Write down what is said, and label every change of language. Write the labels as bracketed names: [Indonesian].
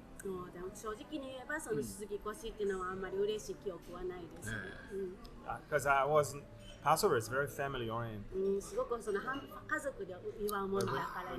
[Japanese] でも正直に言えばその杉越っていうのはあんまり嬉しい記憶はないです。 [English] Because Passover is very family oriented. [Japanese] すごくその家族で祝うものだから